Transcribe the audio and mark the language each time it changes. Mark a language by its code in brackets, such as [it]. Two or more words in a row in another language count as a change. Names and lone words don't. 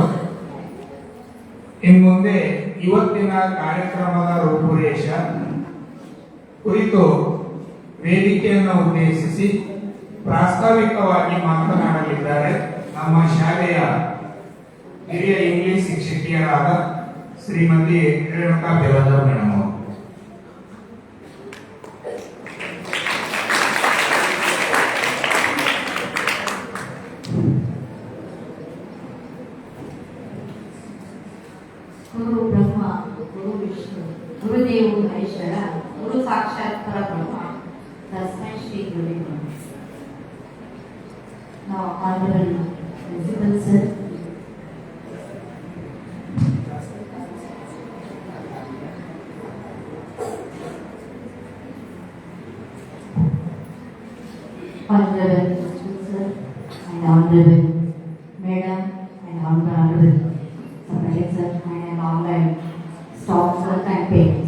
[kn] ಇನ್ನು ಮುಂದೆ ಇವತ್ತಿನ ಕಾರ್ಯಕ್ರಮದ ರೂಪುರೇಷ ಕುರಿತು ವೇದಿಕೆಯನ್ನು ಉದ್ದೇಶಿಸಿ ಪ್ರಾಸ್ತಾವಿಕವಾಗಿ ಮಾತನಾಡಲಿದ್ದಾರೆ ನಮ್ಮ ಶಾಲೆಯ ಹಿರಿಯ ಇಂಗ್ಲಿಷ್ ಶಿಕ್ಷಕಿಯರಾದ ಶ್ರೀಮತಿ ರೇಣುಕಾ ಬೆಳಗಾವಿ ಮೇಡಮ್ ಅವರು. [sa] ಗುರು ಬ್ರಹ್ಮ, ಗುರು ವಿಷ್ಣು, ಗುರುದೇವ ಮಹೇಶ್ವರ, ಗುರು ಸಾಕ್ಷಾತ್ ಪರಬ್ರಹ್ಮ, ತಸ್ಮೈ ಶ್ರೀ ಗುರುವೇ ನಮಃ. [en] Now, honorable principal sir, honorable principal sir, and honorable madam, and honorable subordinate sir, and online staff sir and parents.